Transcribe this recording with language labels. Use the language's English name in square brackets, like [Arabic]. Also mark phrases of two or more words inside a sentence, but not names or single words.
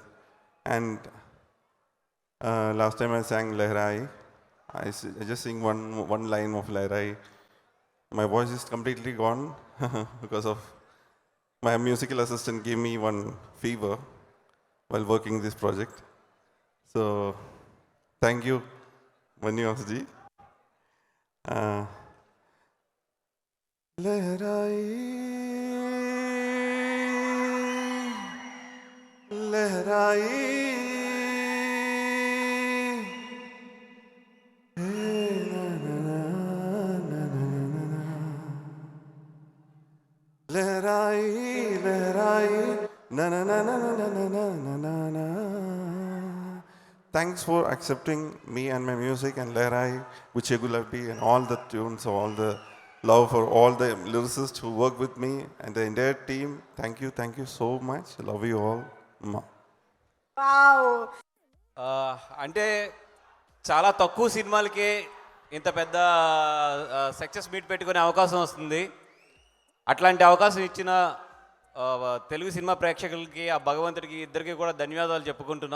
[English] And last time I sang Lehrai, I just sing one line of Lehrai. My voice is completely gone because of my musical assistant gave me one fever while working this project. So, thank you, Manivas ji. Lehrai, Lehrai. Lehrai, Lehrai, na na na na na na na na na na. Thanks for accepting me and my music and Lehrai, Vichegulapi and all the tunes, all the love for all the lyricists who work with me and the entire team. Thank you so much. I love you all. Wow. [Telugu] అంటే చాలా తక్కువ సినిమాలకే ఇంత పెద్ద [English] success meet [Telugu] పెట్టుకునే అవకాశం వస్తుంది. అట్లాంటి అవకాశం ఇచ్చిన తెలుగు సినిమా ప్రేక్షకులకి ఆ భగవంతుడికి ఇద్దరికి కూడా ధన్యవాదాలు చెప్పుకుంటున్నాం.